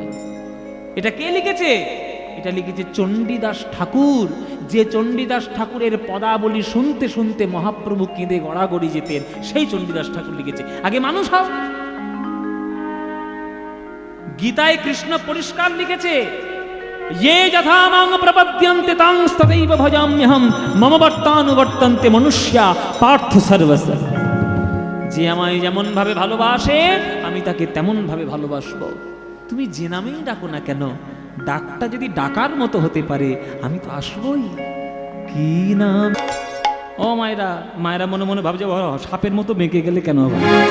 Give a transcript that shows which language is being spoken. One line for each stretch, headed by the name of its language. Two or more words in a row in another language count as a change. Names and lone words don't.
Bangla: এটা কে লিখেছে? এটা লিখেছে চণ্ডীদাস ঠাকুর। যে চণ্ডীদাস ঠাকুরের পদাবলী শুনতে শুনতে মহাপ্রভু কেঁদে গড়াগড়ি যেতেন, সেই চণ্ডীদাস ঠাকুর লিখেছে আগে মানুষ হও। গীতায় কৃষ্ণ পরিষ্কার লিখেছে,
Sanskrit: ये यथा मां प्रपद्यन्ते तांस्तदैव भजाम्यहं मम वर्तानुवर्तन्ते मनुष्या पार्थ सर्वस्य।
Bangla: যে আমায় যেমন ভাবে ভালোবাসে আমি তাকে তেমন ভাবে ভালোবাসবো। তুমি যে নামেই ডাকো না কেন, ডাকটা যদি ডাকার মতো হতে পারে আমি তো আসবই। কি নাম? ও মায়েরা, মায়েরা মনে মনে ভাবছে সাপের মতো বেঁকে গেলে কেন হবে?